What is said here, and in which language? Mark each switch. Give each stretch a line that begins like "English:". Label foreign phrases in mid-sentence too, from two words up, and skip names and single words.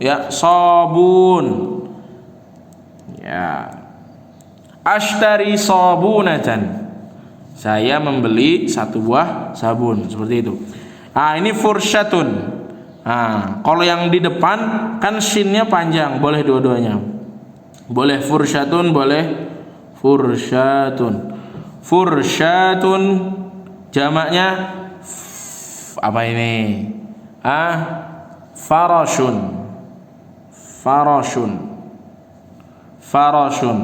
Indonesian: Ya, sabun. Ya.
Arabic: أشتري صابونة.
Indonesian: Saya membeli satu buah sabun, seperti itu. Ini fursyatun. Kalau yang di depan kan shinnya panjang, boleh dua-duanya. Boleh fursyatun, boleh fursyatun. Fursyatun jamaknya apa ini? Farashun. farashun.